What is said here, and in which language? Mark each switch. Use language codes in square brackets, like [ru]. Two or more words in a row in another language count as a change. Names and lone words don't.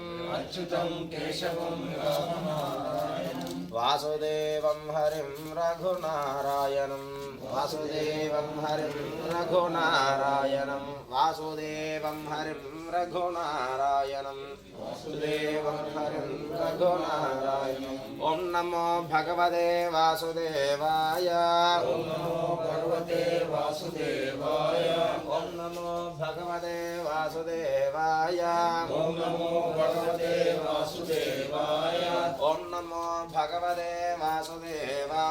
[sa] అచ్యుతం కేశవం రామనారాయణం వాసుదేవం హరిం రఘునారాయణం వాసుదేవం హరిం రఘునారాయణం వాసుదేవం హరిం రఘునారాయణం వాసుదేవం హరిం రఘునారాయణం ఓం నమో భగవతే వాసుదేవాయ ఓం నమో భగవతే వాసుదేవాయ ఓం నమో భగవతే వాసుదేవాయ ఓం నమో భగవతే వాసుదేవాయ ఓం నమో భగవతే వాసుదేవాయ